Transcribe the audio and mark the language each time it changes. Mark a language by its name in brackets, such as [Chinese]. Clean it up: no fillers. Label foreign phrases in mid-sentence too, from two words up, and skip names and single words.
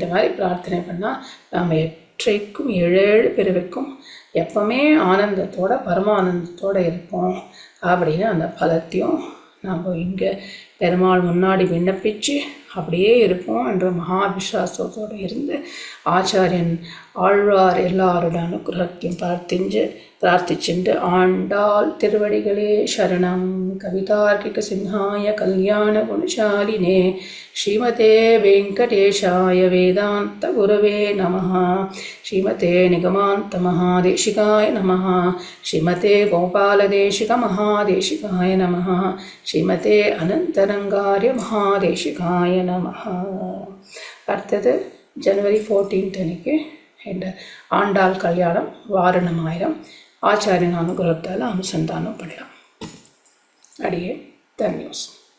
[Tamil] மாதிரி பிரார்த்தனை பண்ணால் நாம் எற்றைக்கும் 7 பிறவிக்கும் எப்பவுமே ஆனந்தத்தோட பரமானந்தத்தோடு இருப்போம் அப்படின்னு அந்த பலத்தையும் நம்ம இங்கே பெருமாள் முன்னாடி விண்ணப்பிச்சு அப்படியே இருப்போம் என்ற மகா விஸ்வாசத்தோடு இருந்து ஆச்சாரியன் ஆழ்வார் எல்லாரோட அனுகிரகத்தையும் பிரார்த்திச்சுண்டு ஆண்டாள் திருவடிகளே சரணம். [Sanskrit] कवितार्किक सिंहाय कल्याण गुणशालिने श्रीमते वेङ्कटेशाय वेदान्त गुरवे नमः. श्रीमते निगमान्त महादेशिकाय नमः. श्रीमते गोपालदेशिक महादेशिकाय नमः. श्रीमते अनन्तरङ्गार्य महादेशिकाय नमः. [Tamil] அடுத்தது ஜனவரி 14 அன்னைக்கு என்ற ஆண்டாள் கல்யாணம் வாரணமாயிரம் ஆச்சாரியன் அனுகிரகத்தால் அனுசந்தானம் பண்ணலாம். அடியே தன்யூஸ்.